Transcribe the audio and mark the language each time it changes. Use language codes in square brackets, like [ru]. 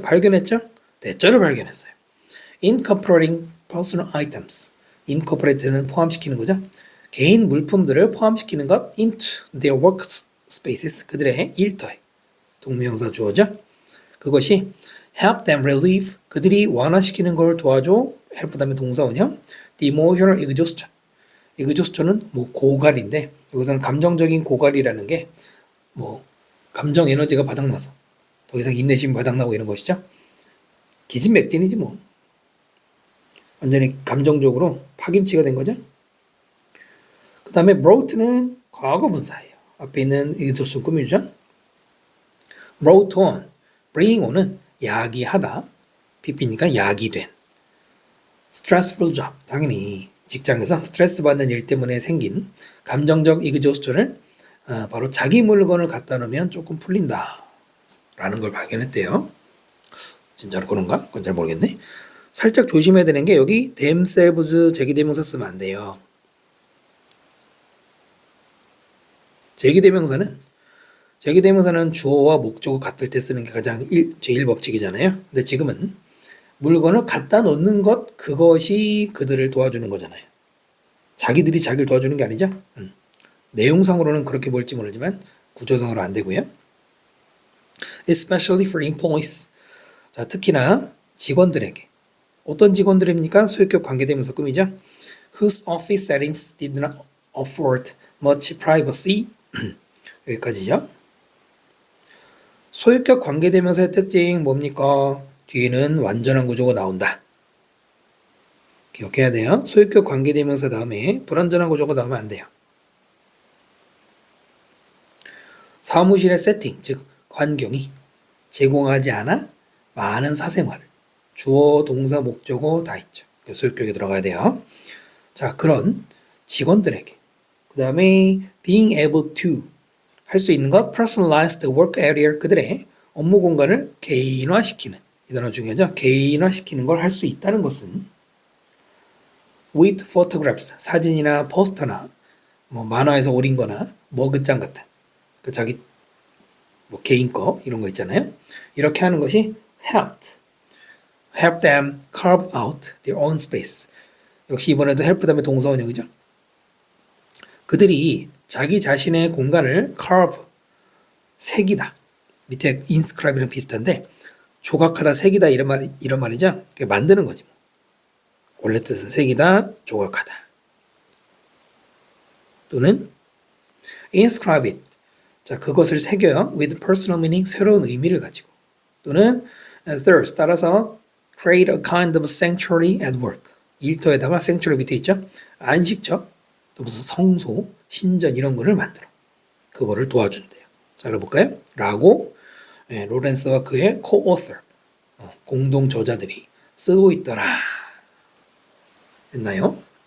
[ko] 발견했죠? 대절을 발견했어요. [en] Incorporating personal items. [ko] Incorporate는 포함시키는 거죠. 개인 물품들을 포함시키는 것 [en] into their workspaces. [ko] 그들의 일터에. 동명사 주어죠. 그것이 [en] help them relieve. [ko] 그들이 완화시키는 걸 도와줘. help 다음에 동사원형. [en] The emotional exhaustion. [ko] exhaustion은 뭐 고갈인데 여기서는 감정적인 고갈이라는 게 뭐 감정 에너지가 바닥나서 더 이상 인내심이 바닥나고 이런 것이죠. 기진맥진이지 뭐. 완전히 감정적으로 파김치가 된 거죠. 그 다음에 brought는 과거분사예요. 앞에 있는 exhaustion 꾸미죠. brought on, bring on은 야기하다, pp니까 야기된. [en] stressful job, [ko] 당연히 직장에서 스트레스 받는 일 때문에 생긴 감정적 exhaustion을 바로 자기 물건을 갖다 놓으면 조금 풀린다 라는 걸 발견했대요. 진짜로 그런가? 그건 잘 모르겠네. 살짝 조심해야 되는 게 여기 themselves 제기대명사 쓰면 안 돼요. 제기대명사는 주어와 목적어 같을 때 쓰는 게 가장 제1법칙이잖아요. 근데 지금은 물건을 갖다 놓는 것, 그것이 그들을 도와주는 거잖아요. 자기들이 자기를 도와주는 게 아니죠. 내용상으로는 그렇게 볼지 모르지만 구조상으로 안 되고요. [en] Especially for employees. [ko] 자, 특히나 직원들에게. 어떤 직원들입니까? 소유격 관계대명사 꾸미죠. [en] Whose office settings did not afford much privacy. [ko] 여기까지죠. 소유격 관계대명사의 특징 뭡니까? 뒤에는 완전한 구조가 나온다. 기억해야 돼요. 소유격 관계대명사 다음에 불완전한 구조가 나오면 안 돼요. 사무실의 세팅, 즉 환경이 제공하지 않아 많은 사생활, 주어, 동사, 목적어 다 있죠. 소유격에 들어가야 돼요. 자, 그런 직원들에게 그 다음에 [en] being able to [ko] 할 수 있는 것 [en] personalized work area [ko] 그들의 업무 공간을 개인화시키는 이 단어 중요하죠. 개인화시키는 걸 할 수 있다는 것은 [en] with photographs [ko] 사진이나 포스터나 뭐 만화에서 오린 거나 머그장 같은 그 자기 뭐 개인 거 이런 거 있잖아요. 이렇게 하는 것이 [en] help them carve out their own space. [ko] 역시 이번에도 help 다음에 동사원형이죠. 그들이 자기 자신의 공간을 carve 새기다. 밑에 inscribe랑 비슷한데 조각하다, 새기다 이런 말이죠. 만드는 거지. 원래 뜻은 새기다, 조각하다. [en] 또는 inscribe it. [ko] 자, 그것을 새겨요. [en] with personal meaning, [ko] 새로운 의미를 가지고. [en] 또는 third, [ko] 따라서 [en] create a kind of sanctuary at work. [ko] 일터에다가 sanctuary 밑에 있죠. 안식처, 또 무슨 성소, 신전 이런 거를 만들어. 그거를 도와준대요. 잘라볼까요? 라고 로렌스와 그의 co-author, 공동 저자들이 쓰고 있더라. 됐나요?